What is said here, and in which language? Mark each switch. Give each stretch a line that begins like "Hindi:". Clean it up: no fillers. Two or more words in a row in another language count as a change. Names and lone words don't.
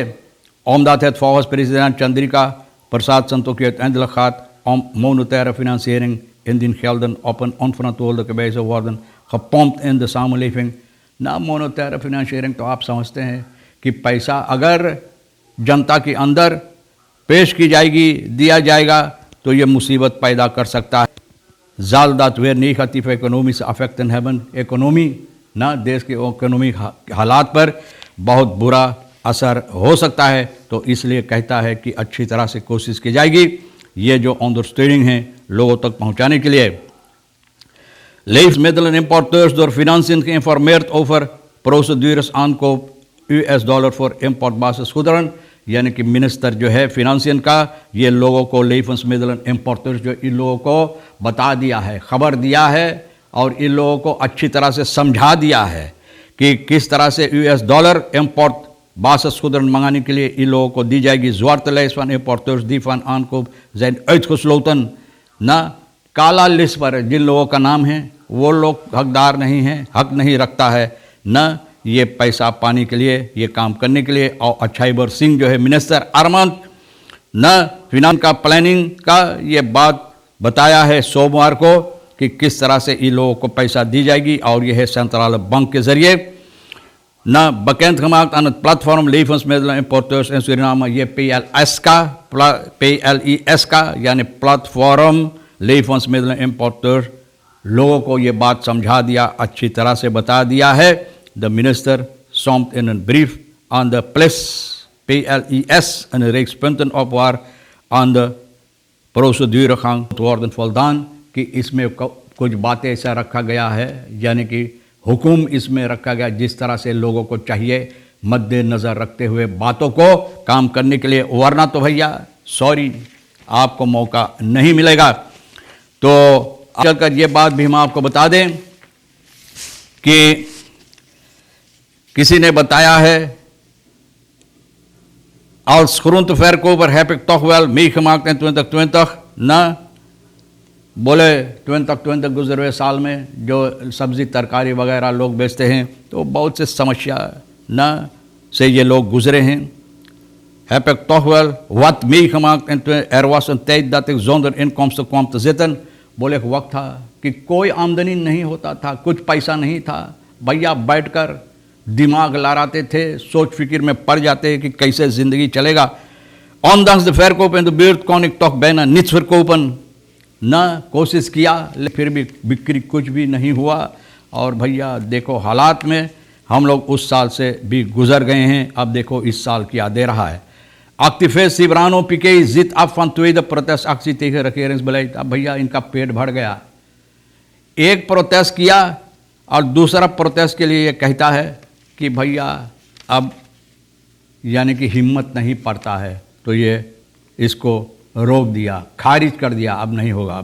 Dutch: Omdat het volgens president Chandrika Prasad Santokhi uiteindelijk gaat om monetaire financiering indien gelden op een onverantwoordelijke wijze worden gepompt in de samenleving।
Caribbean Hindustani: ना
Dutch: monetaire financiering
Caribbean Hindustani: तो आप समझते हैं कि पैसा अगर जनता के अंदर पेश की जाएगी, दिया जाएगा, तो ये मुसीबत पैदा कर सकता है।
Dutch: zal dat weer negatieve economische effecten hebben।
Caribbean Hindustani: इकोनॉमी ना देश के इकोनॉमिक हालात पर बहुत बुरा असर हो सकता है, तो इसलिए कहता है कि अच्छी तरह से कोशिश की जाएगी ये जो ondersteuning है लोगों तक पहुंचाने के लिए।
Dutch: Levensmiddelenimporteurs door financiën geïnformeerd over procedures aankoop $, voor importbasis goederen।
Caribbean Hindustani: यानी कि मिनिस्टर जो है फिनेंशियल का ये लोगों को
Dutch: levensmiddelen importeurs
Caribbean Hindustani: जो इन लोगों को बता दिया है, खबर दिया है और इन लोगों को अच्छी तरह से समझा दिया है कि किस तरह से $,
Dutch: import basis goederen
Caribbean Hindustani: मंगाने के लिए इन लोगों को दी जाएगी।
Dutch: zwarte lijst van importeurs die van aankoop zijn uitgesloten।
Caribbean Hindustani: ना काला लिस्ट पर जिन लोगों का नाम है वो लोग हकदार नहीं हैं, हक नहीं रखता है न ये पैसा पाने के लिए, ये काम करने के लिए। और अछाईबर सिंह जो है मिनिस्टर अरमान न फिनांस का प्लानिंग का ये बात बताया है सोमवार को कि किस तरह से इन लोगों को पैसा दी जाएगी और यह है
English: central bank
Caribbean Hindustani: के जरिए।
Dutch: न bekendgemaakt aan het platform levensmiddelenimporteurs in Suriname,
Caribbean Hindustani: ये PLIS का यानी
Dutch: platform levensmiddelenimporteur
Caribbean Hindustani: लोगों को ये बात समझा दिया, अच्छी तरह से बता दिया है।
Dutch: De minister somt in een brief aan de PLIS een reeks punten op waar aan de proceduregang moet worden voldaan
Caribbean Hindustani: कि इसमें कुछ बातें ऐसा रखा गया है यानी कि हुक्म इसमें रखा गया जिस तरह से लोगों को चाहिए मद्देनज़र रखते हुए बातों को काम करने के लिए, वरना तो भैया सॉरी आपको मौका नहीं मिलेगा। तो चलकर ये बात भी हम आपको बता दें कि किसी ने बताया है
Dutch: als groenteverkoper heb ik toch wel meegemaakt in 2020
Caribbean Hindustani: ना बोले 2020 गुजरे हुए साल में जो सब्ज़ी तरकारी वगैरह लोग बेचते हैं तो बहुत से समस्या न से ये लोग गुजरे हैं।
Dutch: heb ik toch wel wat meegemaakt en er was een tijd dat ik zonder inkomsten kwam te zitten.
Caribbean Hindustani: बोले एक वक्त था कि कोई आमदनी नहीं होता था, कुछ पैसा नहीं था, भैया बैठकर दिमाग लड़ाते थे, सोच फिक्र में पड़ जाते कि कैसे ज़िंदगी चलेगा।
Dutch: ondanks de verkoop in de buurt kon ik toch bijna niets verkopen।
Caribbean Hindustani: न कोशिश किया लेकिन फिर भी बिक्री कुछ भी नहीं हुआ। और भैया देखो हालात में हम लोग उस साल से भी गुजर गए हैं, अब देखो इस साल क्या दे रहा है।
Dutch: Activist Sibrano Piqué zit af van tweede protestactie tegen regeringsbeleid।
Caribbean Hindustani: अब भैया इनका पेट भर गया, एक प्रोटेस्ट किया और दूसरा प्रोटेस्ट के लिए ये कहता है कि भैया अब यानी कि हिम्मत नहीं पड़ता है, तो ये इसको रोक दिया, खारिज कर दिया, अब नहीं होगा।